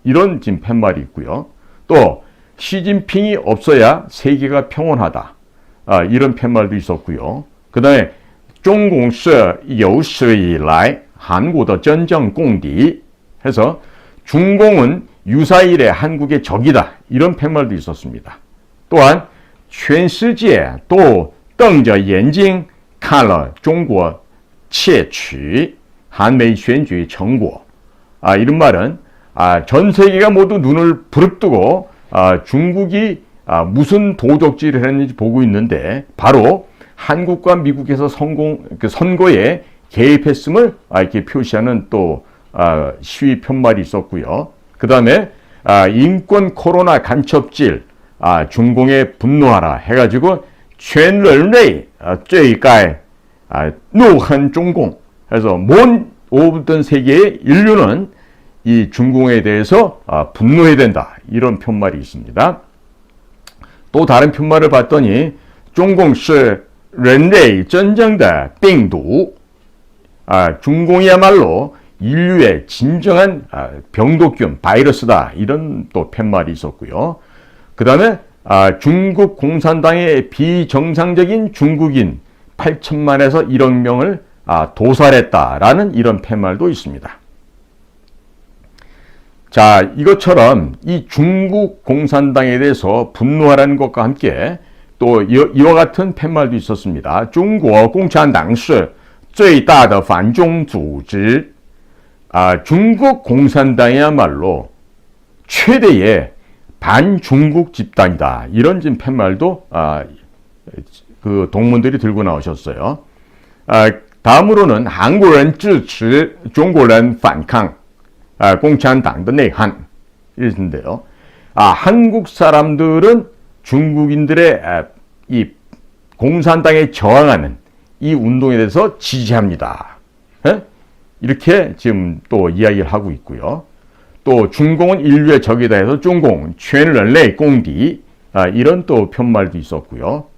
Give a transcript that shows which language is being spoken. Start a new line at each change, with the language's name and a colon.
Korean: 이런 지금 팻말이 있고요. 또 시진핑이 없어야 세계가 평온하다. 이런 팻말도 있었고요. 그 다음에
Chinese: 中共是有史以来韩国的真正公敌
Korean: 해서 중공은 유사일의 한국의 적이다. 이런 팻말도 있었습니다.
Chinese: 또한 全世界都瞪着眼睛看了中国窃取韩美选举成果.
Korean: 이런 말은 전 세계가 모두 눈을 부릅뜨고 중국이 무슨 도적질을 했는지 보고 있는데 바로 한국과 미국에서 선거에 개입했음을 이렇게 표시하는 또 시위 편말이 있었고요. 그 다음에 인권 코로나 간첩질, 중공에 분노하라 해가지고
Chinese: 全人类最该怒恨
Korean: 중공 해서 모든 세계의 인류는 이 중공에 대해서 분노해야 된다. 이런 편말이 있습니다. 또 다른 편말을 봤더니
Chinese: 中共是人类真正的病毒.
Korean: 중공이야말로 인류의 진정한 병독균, 바이러스다. 이런 또 팻말이 있었고요. 그 다음에 중국 공산당의 비정상적인 중국인 8천만에서 1억 명을 도살했다라는 이런 팻말도 있습니다. 자, 이것처럼 이 중국 공산당에 대해서 분노하라는 것과 함께 또 이와 같은 팻말도 있었습니다.
Chinese: 中国共产党是最大的反中组织.
Korean: 중국 공산당이야말로 최대의 반중국 집단이다. 이런 지금 팻말도 그 동문들이 들고 나오셨어요. 다음으로는
Chinese: 韩国人支持中国人反抗共产党的内涵.
Korean: 이랬는데요. 한국 사람들은 중국인들의 이 공산당에 저항하는 이 운동에 대해서 지지합니다. 이렇게 지금 또 이야기를 하고 있고요. 또 중공은 인류의 적이다 해서 중공,
Chinese: 全人类公敌,
Korean: 이런 또 편말도 있었고요.